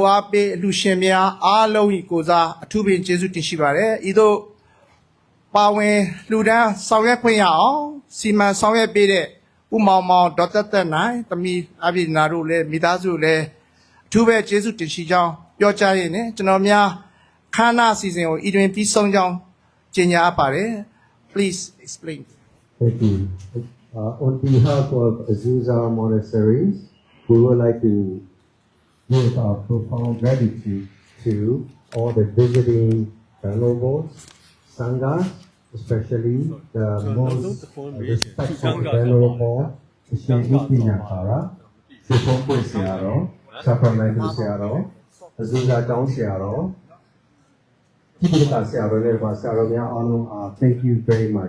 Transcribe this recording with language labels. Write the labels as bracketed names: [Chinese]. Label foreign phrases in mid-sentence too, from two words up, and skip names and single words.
[Burmese] အားပေးအလူရှင်များအားလုံးဤကိုစားအထူးပင်ကျေးဇူးတင်ရှိပါတယ်ဤသို့ပါဝင်လူဒန်းဆောင်ရွက်ခွင့်ရအောင်စီမံဆောင်ရွက်ပေးတဲ့ဥမောင်မောင်ဒေါက်တာသက်နိုင်သမီးအပြည်နာတို့လည်းမိသားစုလည်းအထူးပဲကျေးဇူးတင်ရှိကြောင်းပြောကြားရင်းနဲ့ကျွန်တော်များခမ်းနားအစီအစဉ်ကိုဤတွင်ပြီးဆုံးကြောင်းကြေညာအပ်ပါတယ် [English] Please explain. Thank you. On behalf of Azusa Monasteries, we would like to give our profound gratitude to all the visiting venerables, sanghas, especially the most respectful venerable Shri Nyakara, Shri Searo, Sacramento Searo, Azusa Down Searo, thank you very much.